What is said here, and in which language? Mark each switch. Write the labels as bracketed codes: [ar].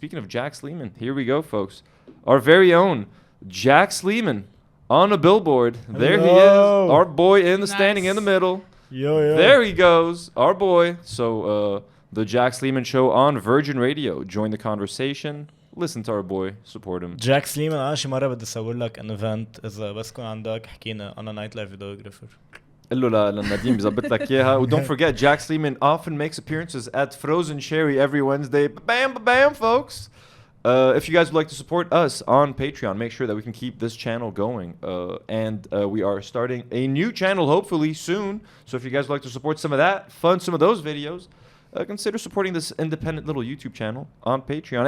[en] Speaking of Jack Sleeman, here we go, folks. Our very own Jack Sleeman on a billboard. Hello. There he is. Our boy in the standing in the middle. Yo. There he goes. Our boy. So, the Jack Sleeman Show on Virgin Radio. Join the conversation. Listen to our boy, support him. [ar] جاك سليمان انا شي مره بدي اسوي لك ان ايفنت اذا بس كون عندك حكينا انا نايت لايف فيديوغرافر. قل له لنديم بيظبط لك اياها. [en] Don't forget, Jack Sleeman often makes appearances at Frozen Cherry every Wednesday. Bam, folks. If you guys would like to support us on Patreon, make sure that we can keep this channel going. And we are starting a new channel hopefully soon. So if you guys would like to support some of that, fund some of those videos, consider supporting this independent little YouTube channel on Patreon.